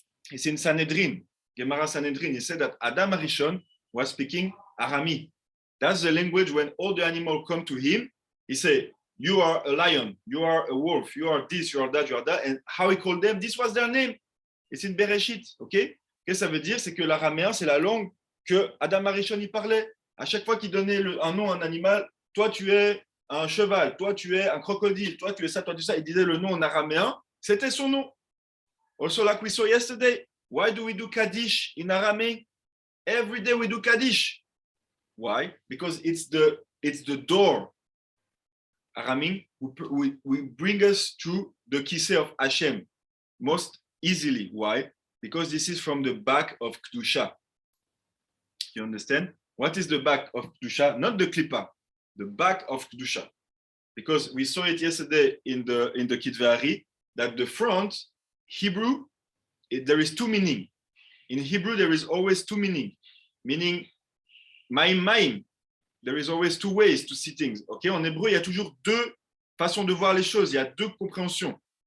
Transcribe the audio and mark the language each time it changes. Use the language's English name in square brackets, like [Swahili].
[English] It's in Sanhedrin, Gemara Sanhedrin. He said that Adam Arishon was speaking Arami. That's the language when all the animals come to him. He said, you are a lion, you are a wolf, you are this, you are that, you are that. And how he called them, this was their name. It's in Bereshit, ok? [French] Qu'est-ce que ça veut dire? C'est que l'araméen, c'est la langue que Adam Arishon y parlait. À chaque fois qu'il donnait un nom à un animal, toi tu es un cheval, toi tu es un crocodile, toi tu es ça, toi tu es ça. Il disait le nom en araméen, c'était son nom. [English] Also, like we saw yesterday, why do we do Kaddish in Aramaic? Every day we do Kaddish. Why? Because it's the door. Aramaic we bring us to the Kiseh of Hashem most easily. Why? Because this is from the back of Kedusha. You understand? What is the back of Kedusha? Not the Klippa, the back of Kedusha. Because we saw it yesterday in the Kitvei Ari, that the front, Hebrew, there is two meaning. In Hebrew, there is always two meaning. Meaning, Maïm, there is always two ways to see things. Okay? [French] En hébreu, il y a toujours deux façons de voir les choses. Il y a deux compréhensions.